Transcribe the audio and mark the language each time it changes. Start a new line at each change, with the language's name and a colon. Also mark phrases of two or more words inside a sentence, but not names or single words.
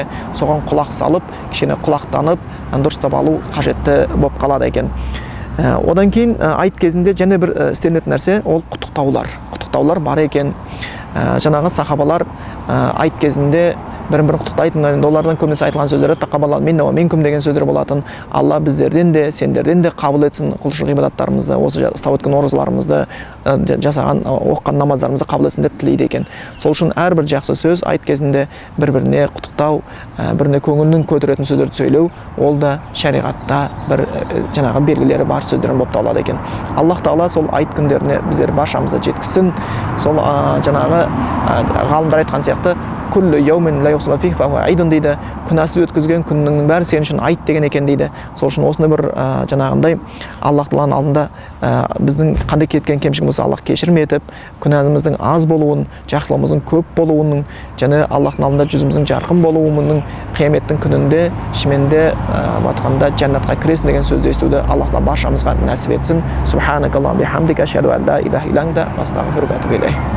Kazakh: Соған құлақ салып, кішкене құлақтанып, дұрыстап алу қажетті болып қалады екен. Одан кейін айт кезінде және бір істелетін нәрсе ол құттықтаулар. Құттықтаулар бар екен. Жаңағы сахабалар айт кезінде бірін-бірін құттықтайтын, олардан көбінесе айтылған сөздері
Arabic: تقبل الله منا ومنكم
Kazakh: деген сөздер болатын. Алла біздерден де, сендерден де қабыл етсін құлшылық ғибадаттарымызды, осы ұстап өткен оразаларымызды, жасаған оқыған намаздарымызды қабыл етсін деп тілейді екен. Сол үшін әрбір жақсы сөз айт кезінде бір-біріне құттықтау, біріне көңілін көтеретін сөздерді сөйлеу, ол да шариғатта бір жаңағы белгілері бар сөздерден болып табылады екен. Аллах Тағала сол айт күндеріне біздер баршамызды жеткізсін. Сол жаңағы ғалымдар айтқан сияқты
Arabic: كل يوم لا يعصى فيه فهو عيد
Kazakh: дейді. Күнәсіз өткізген күннің бәрі сен үшін айт деген екен дейді. Сол үшін осыны бір жаңағындай Аллах Тағаланың алдында біздің қандай кеткен кемшілігіміз болса Аллах кешірім етіп, күнәміздің аз болуын, жақсылығымыздың көп болуының, және Аллахтың алдында жүзіміздің жарқын болуының, қияметтің күнінде шынымен батқанда жәннатқа кіресің деген сөзді естуді Аллах Тағала баршамызға нәсіп етсін.
Arabic: سبحانك اللهم بحمدك أشهد أن لا إله إلا أنت أستغفرك وأتوب إليك.